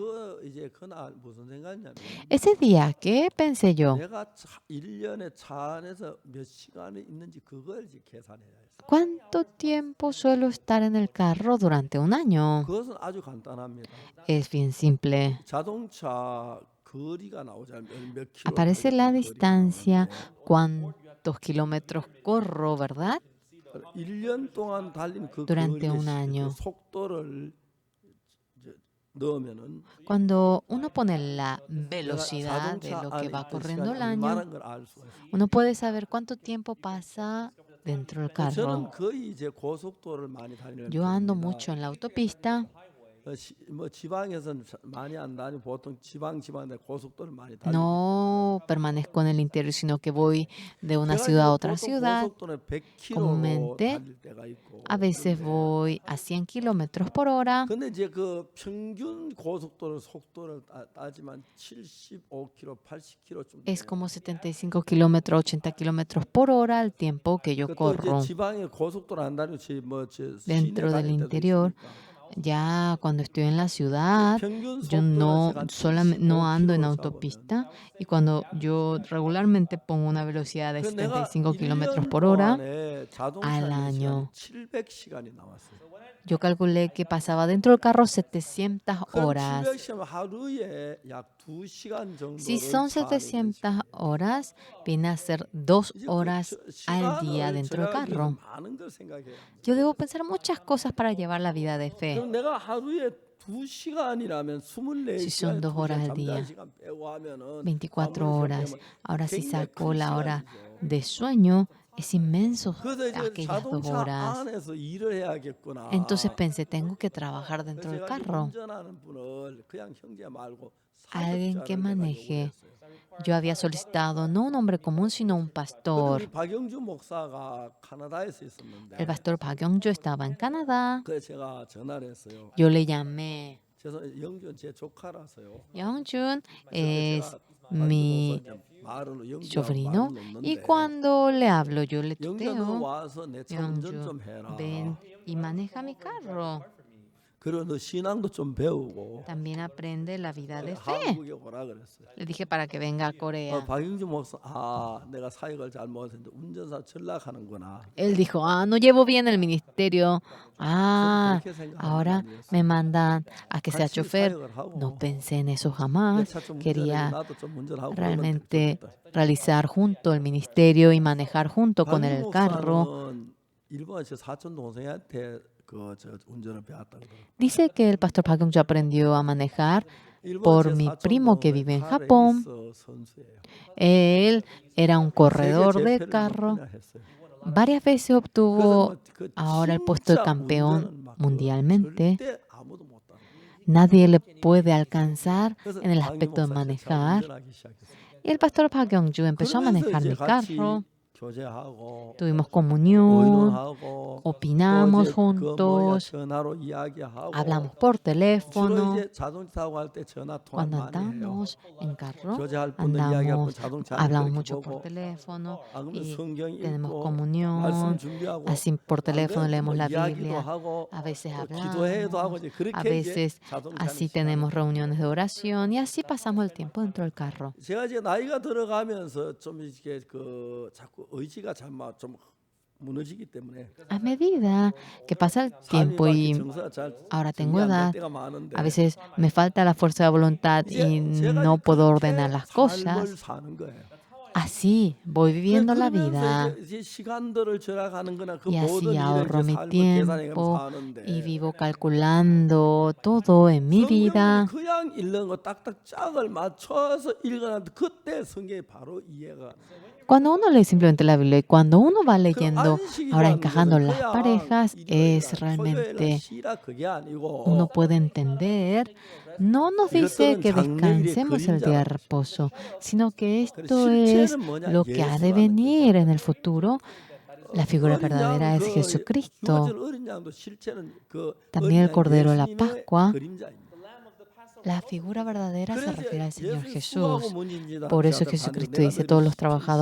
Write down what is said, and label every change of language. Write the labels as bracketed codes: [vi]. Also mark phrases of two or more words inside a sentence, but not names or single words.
[es] Ese día, ¿qué pensé yo? ¿Cuánto tiempo suelo estar en el carro durante un año? Es bien simple. [ko] 거리가 나오잖아요. 몇 킬로를 [es] Aparece la [ko] 달렸던 거리가 [es] distancia, [ko] 나오는데 [es] cuántos kilómetros corro, ¿verdad? [ko] 1년 동안 달린 그 [es] Durante [ko] 거리의 [es] un [ko] 그 [es] año. [ko] 속도를 이제 넣으면은 [es] Cuando uno pone la [ko] 내가 [es] velocidad de [ko] 자동차 [es] lo que [ko] 안에 [es] va [ko] 있던 [es] corriendo [ko] 시간이 [es] el año, [ko] 얼마나 걸 알 수가 있어요. [es] uno puede saber cuánto tiempo pasa dentro del [ko] 저는 [es] carro. [ko] 거의 이제 고속도로를 많이 다니는 [es] Yo ando [ko] 편입니다. [es] mucho en la autopista. [ko] 뭐 지방에서는 많이 안 다니고 보통 지방에 고속도로를 많이 달리기 때문에 [es] No permanezco en el interior, sino que voy de una ciudad a [ko] 그래가지고 [es] otra [ko] 보통 [es] ciudad. [ko] 고속도로는 100km로 [es] Comúnmente, [ko] 달릴 때가 있고 [es] a veces [ko] 그런데 [es] voy a 100 kilómetros por hora. [ko] 근데 이제 그 평균 고속도로 속도를 따지면 75km, 80km쯤 [es] Es [ko] 돼요. [es] como 75 kilómetros, 80 kilómetros por hora el tiempo que yo [ko] 또 이제 [es] corro. [ko] 지방에 고속도로 안 다니고 시내 [es] Dentro del [ko] 다닐 때도 [es] interior, [ko] 있으니까 [es] ya cuando estoy en la ciudad, [ko] 평균 [es] yo [ko] 속도가 제가 한 [es] no ando en [ko] 75km로 [es] autopista, y cuando yo regularmente pongo una velocidad de [ko] 그 내가 [es] 75 kilómetros [ko] 1년 [es] por hora [ko] 동안에 자동차 [es] al [ko] 있는 시간이 [es] año, [ko] 700시간이 나왔어요. [es] yo calculé que pasaba dentro del carro 700 [ko] 그럼 [es] horas. [ko] 700시간 하루에 약 2시간 [es] Si [ko] 정도를 [es] son [ko] 차 안에 있는 [es] 700 [ko] 시간이에요. [es] horas, viene a ser 2 [ko] 이제 그 [es] horas al día [ko] 시간을 [es] dentro del [ko] 절약하기 위해서 [es] carro. [ko] 많은 걸 생각해야 합니다. [es] Yo debo pensar muchas cosas para llevar la vida de fe. [ko] 그럼 내가 하루에 2시간이라면 [es] Si son [ko] 24시간 [es] 2 horas al [ko] 잠자는 [es] día, [ko] 시간 빼고 하면은 [es] 24 [ko] 아무리 [es] horas. [ko] 생각하면 [es] Ahora, si [ko] 굉장히 [es] saco [ko] 큰 [es] la hora [ko] 시간이죠. [es] de sueño, es inmenso [ko] 그래서 이제 [es] aquellas 2 [ko] 자동차 [es] horas. [ko] 안에서 일을 해야겠구나. [es] Entonces pensé, tengo que trabajar [ko] 그래서 [es] dentro del [ko] 제가 이제 [es] carro. [ko] 운전하는 분을 그냥 형제 말고 [es] Alguien que [ko] 사역자를 내가 [es] maneje. [ko] 요구했어요. [es] Yo había solicitado no un hombre común, sino un [ko] 근데 [es] pastor. [ko] 우리 박영주 목사가 카나다에서 있었는데 [es] El pastor Park Young-jo estaba en Canadá. [ko] 그래서 제가 전화를 했어요. [es] Yo le llamé. [ko] 영준 제 조카라서요. [es] Young-jun [ko] 그래서 [es] es [ko] 제가 [es] mi [ko] 말을 영준하고 [es] sobrino. [ko] 말을 [es] Y [ko] 놓는데 [es] cuando le hablo, yo le [ko] 영준 너 [es] tuteo. [ko] 와서 내 차 운전 [es] Young-jun, [ko] 좀 해라. [es] ven y maneja mi carro. [ko] 그리고 너 신앙도 좀 배우고 [es] También aprende la vida de fe. [ko] 한국에 오라 그랬어요. [es] Le dije para que venga a Corea. [ko] 박영주 목사 내가 사역을 잘못했는데 운전사 전락하는구나. [es] Él dijo, no llevo bien el ministerio. [ko] 그렇게 생각하는 게 [es] Ahora [ko] 아니었어요. [es] me mandan a que sea [ko] 같이 [es] chofer. [ko] 사역을 하고 [es] No pensé en eso [ko] 내 [es] jamás. [ko] 차 좀 운전해 [es] Quería [ko] 나도 좀 운전하고 그러면 [es] realmente [ko] 좋겠다. [es] realizar junto el ministerio y manejar junto con [ko] 박영주 [es] el carro. [ko] 목사는 일본에서 사촌 동생한테 저 운전을 배웠다 그러더라고요. [es] Dice que el pastor Park Young-jo aprendió a manejar por [ko] 일본에 제 [es] mi [ko] 사촌 [es] primo que [ko] 동생 [es] vive en [ko] 카 [es] Japón. [ko] 레이서 선수예요. [es] Él era un corredor [ko] 세계 [es] de [ko] 제패를 몇 [es] carro. [ko] 번이나 했어요. [es] Varias veces [ko] 그래서 [es] obtuvo [ko] 그 [es] ahora el puesto de [ko] 진짜 [es] campeón [ko] 운전은 막 [es] mundialmente. [ko] 절대 아무도 못 따라. [es] Nadie le puede alcanzar [ko] 그래서 [es] en el [ko] 박영주 [es] aspecto de [ko] 목사 제 차 [es] manejar. [ko] 운전하기 시작했어요. [es] Y el pastor Park Young-jo empezó a [ko] 그러면서 [es] manejar [ko] 이제 [es] mi [ko] 같이 [es] carro. [ko] 교제하고 [es] Tuvimos comunión, [ko] 의논하고 [es] opinamos [ko] 또 이제 그 뭐야 [es] juntos, [ko] 전화로 이야기하고 [es] hablamos por [ko] 주로 [es] teléfono. [ko] 이제 자동차 타고 갈 때 전화 통화 [es] Cuando [ko] 많이 해요. [es] andamos en carro, [ko] 교제할 분들 이야기할 분 [es] andamos, [ko] 자동차 [es] hablamos [ko] 안에 [es] mucho [ko] 그렇게 [es] por [ko] 보고 [es] teléfono [ko] 그러면 [es] y [ko] 성경 [es] tenemos [ko] 읽고 말씀 [es] comunión. [ko] 준비하고 [es] Así por [ko] 안 [es] teléfono [ko] 그래도 [es] leemos [ko] 뭐 [es] la [ko] 이야기도 [es] Biblia. [ko] 하고 [es] A veces [ko] 또 기도회도 하고 [es] hablamos, [ko] 이제 [es] a [ko] 그렇게 이제 [es] veces [ko] 자동차는 [es] así [ko] 시간을 [es] tenemos reuniones de oración y así pasamos el tiempo dentro del carro. [ko] 제가 이제 나이가 들어가면서 좀 이렇게 그 자꾸 의지가 좀 무너지기 때문에 [es] A medida que pasa el [ko] 삶이 [es] tiempo [ko] 막 [es] y [ko] 정서가 잘 [es] ahora tengo [ko] 정리 안 될 [es] edad, [ko] 때가 많은데 [es] a veces me falta la fuerza de voluntad y [ko] 이제 제가 [es] no [ko] 이제 [es] puedo [ko] 그렇게 [es] ordenar las [ko] 삶을 [es] cosas. [ko] 사는 거예요. [es] Así voy viviendo la vida [ko] 그러면서 이제 시간들을 절약하는 거나 그 [es] y [ko] 모든 [es] así [ko] 일을 [es] ahorro [ko] 이제 [es] mi [ko] 삶을 계산해 가면서 [es] tiempo [ko] 사는데 [es] y vivo calculando todo en mi [ko] 성경을 [es] vida. [ko] 그냥 읽는 거 딱딱 짝을 맞춰서 읽어놨는데 그때 성경이 바로 이해가 [es] Cuando uno lee simplemente la Biblia y cuando uno va [ko] 그럼 [es] leyendo, [ko] 안식이라는 [es] ahora encajando [ko] 것은 [es] las [ko] 그냥 [es] parejas, es [ko] 일요일날 토요일날 [es] realmente, [ko] 쉬라 그게 아니고 [es] uno puede entender, no nos dice [ko] 이것들은 [es] que [ko] 장래일의 [es] descansemos el día de [ko] 그림자라는 것이죠. [es] reposo, sino que [ko] 그래서 [es] esto es [ko] 실체는 뭐냐? [es] lo que ha de [ko] 예수라는 [es] venir [ko] 거죠. [es] en el futuro. La figura [ko] 어린 양 [es] verdadera es [ko] 그 [es] Jesucristo. [ko] 죽어질 어린 양도 실체는 그 [es] También [ko] 어린 [es] el [ko] 양 [es] Cordero de la [ko] 예수님의 [es] Pascua. [ko] 그림자입니다. [es] La figura verdadera se [ko] 그래서 [es] refiere al Señor [ko] 예수님 수고하고 [es] Jesús. [ko] 문진지다 [es] Por eso [ko] 자들 [es] Jesucristo [ko] 반대 [es] dice, [ko] 내가 [es] todos los [ko] 너희를 [es] trabajados,